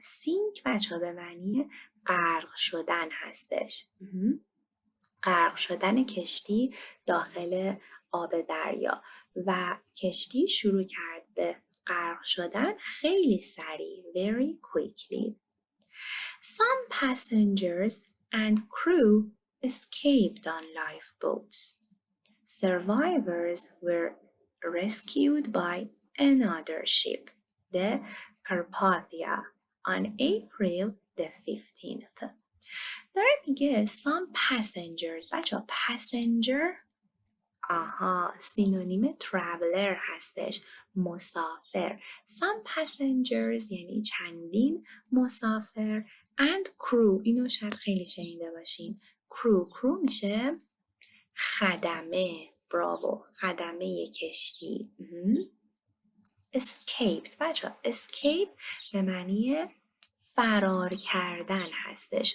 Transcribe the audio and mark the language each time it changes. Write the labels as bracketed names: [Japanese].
[Persian] سینک بچه ها به معنی غرق شدن هستش. غرق شدن کشتی داخل آب دریا و کشتی شروع کرد به غرق شدن خیلی سریع. [English] Very quickly. Some passengers and crew escaped on lifeboats. Survivors were rescued by another ship, the Carpathia, on April the 15th. [Persian] داره میگه [English] some passengers. [Persian] بچه passenger سینونیم traveler هستش، مسافر. [English] Some passengers [Persian] یعنی چندین مسافر [English] and crew. [Persian] اینو شاید خیلی شنیده باشین. crew میشه خدمه. براو، خدمه کشتی. escaped. بچه escape به معنی فرار کردن هستش.